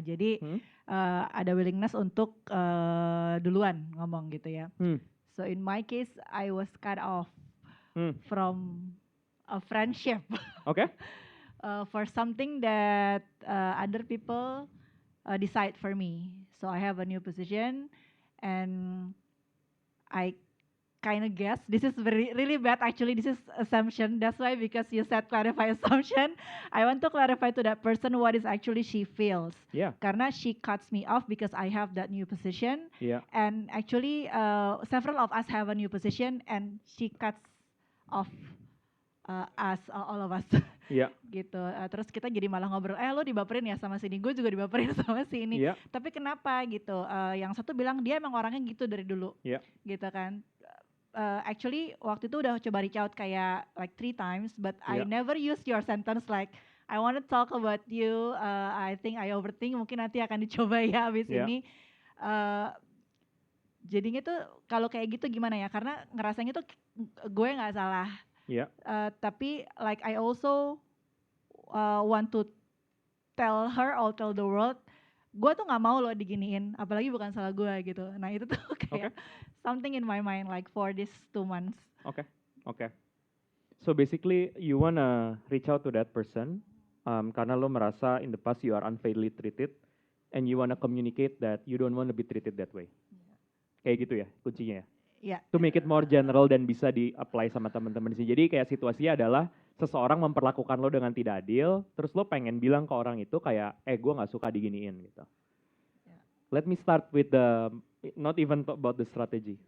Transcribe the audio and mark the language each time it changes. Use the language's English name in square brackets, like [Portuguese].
[Indonesian] Jadi ada willingness untuk duluan ngomong gitu ya. [English] So in my case I was cut off from a friendship. Okay. For something that other people decide for me. So I have a new position, and I kind of guess this is really bad. Actually, this is assumption. That's why, because you said clarify assumption, I want to clarify to that person what is actually she feels. Yeah. Karena she cuts me off because I have that new position. Yeah. And actually, several of us have a new position, and she cuts off us, all of us. [Indonesian] Iya. Gitu. Terus kita jadi malah ngobrol, lo dibaperin ya sama sini, gue juga dibaperin sama sini. [English] Yeah. [Indonesian] Tapi kenapa gitu? Yang satu bilang dia emang orangnya gitu dari dulu. [English] Yeah. [Indonesian] Gitu kan. [English] Actually [Indonesian] waktu itu udah coba [English] reach out kayak like 3 times, but I never use your sentence like I want to talk about you. I think I overthink. [Indonesian] Mungkin nanti akan dicoba ya abis ini. Jadinya tuh kalau kayak gitu gimana ya? Karena ngerasanya tuh gue nggak salah. [English] Yeah. [Indonesian] Tapi like [English] I also want to tell her or tell the world, [Indonesian] gue tuh nggak mau lo diginiin, apalagi bukan salah gue gitu. Nah itu tuh kayak [English] something in my mind like for these 2 months. Okay. So basically you wanna reach out to that person [Indonesian] karena lo merasa [English] in the past you are unfairly treated, and you wanna communicate that you don't want to be treated that way. [Indonesian] Kayak gitu ya kuncinya ya. [English] Yeah. To make it more general [Indonesian] dan bisa di-apply sama teman-teman di sini. Jadi kayak situasinya adalah seseorang memperlakukan lo dengan tidak adil, terus lo pengen bilang ke orang itu kayak, gue nggak suka diginiin gitu. [English] Let me start with not even about the strategy.